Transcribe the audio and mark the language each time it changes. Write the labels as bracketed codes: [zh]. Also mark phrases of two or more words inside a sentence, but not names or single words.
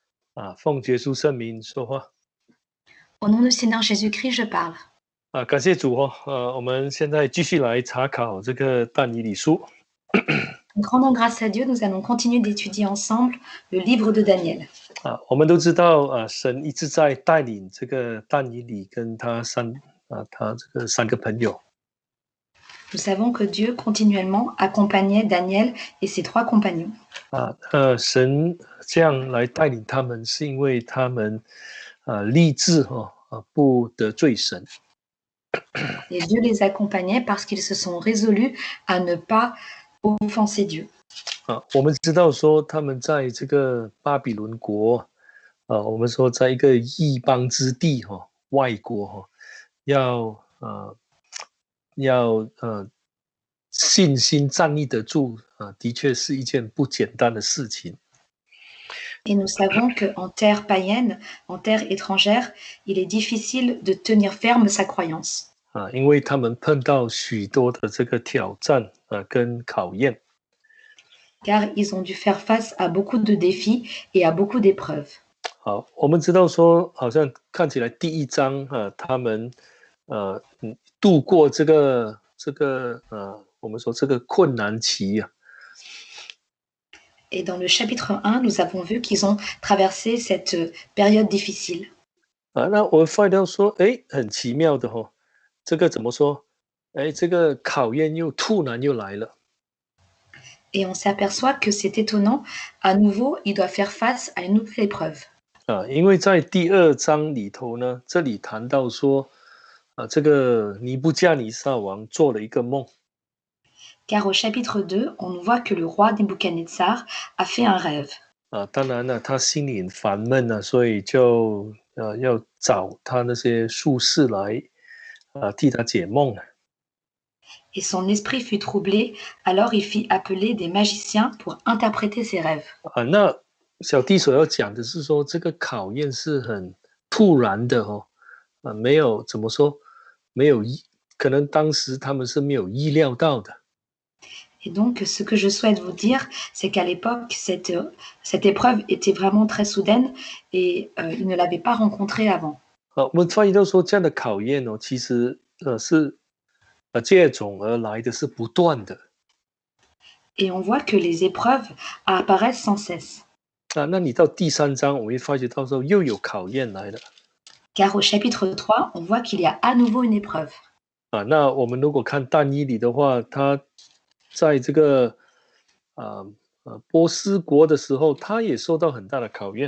[zh] 奉耶稣圣名说话。 [fr] Au nom du Seigneur Jésus-Christ, je parle. [zh] 感谢主哦。我们现在继续来查考这个但以理书。 [fr] Nous rendons grâce à Dieu, nous allons continuer d'étudier ensemble le livre de Daniel. [zh] 我们都知道神一直在带领这个但以理跟他这个三个朋友。 [fr] Nous savons que Dieu continuellement accompagnait Daniel et ses 3 compagnons. [zh] 神这样来带领他们，是因为他们立志不得罪神。 [fr] Et Dieu les accompagnait parce qu'ils se sont résolus à ne pas offenser Dieu. [zh] 我们知道说他们在这个巴比伦国，我们说在一个异邦之地外国要信心站立得住的确是一件不简单的事情。 [fr] Et nous savons qu'en terre païenne, en terre étrangère, il est difficile de tenir ferme sa croyance. [zh] 因为他们碰到许多的这个挑战跟考验。 [fr] Car ils ont dû faire face à beaucoup de défis et à beaucoup d'épreuves. [zh] 好，我们知道说，好像看起来第一章他们度过这个我们说这个困难期。 [fr] Et dans le chapitre 1, nous avons vu qu'ils ont traversé cette période difficile. [zh] 那我发现到说，很奇妙的这个怎么说？这个考验突然又来了。 [fr] Et on s'aperçoit que c'est étonnant. À nouveau, il doit faire face à une nouvelle épreuve. [zh] 因为在第2章里头呢，这里谈到说，这个尼布甲尼撒王做了一个梦。 [fr] Car au chapitre 2, on voit que le roi Nebuchadnezzar a fait un rêve. [zh] 当然了，他心里很烦闷所以就要找他那些术士来替他解梦。 [fr] Et son esprit fut troublé, alors il fit appeler des magiciens pour interpréter ses rêves. [zh] 那小弟所要讲的是说，这个考验是很突然的没有怎么说，可能当时他们是没有意料到的。 [fr] Et donc, ce que je souhaite vous dire, c'est qu'à l'époque, cette épreuve était vraiment très soudaine et ils ne l'avaient pas rencontrée avant. [zh] 我们发现到说，这样的考验其实是接踵而来的，是不断的。 [fr] Et on voit que les épreuves apparaissent sans cesse. [zh] 那你到第3章，我会发觉到时候又有考验来了。 [fr] Car au chapitre 3, on voit qu'il y a à nouveau une épreuve. [zh] 那我们如果看但以理的话，他在这个波斯国的时候，他也受到很大的考验。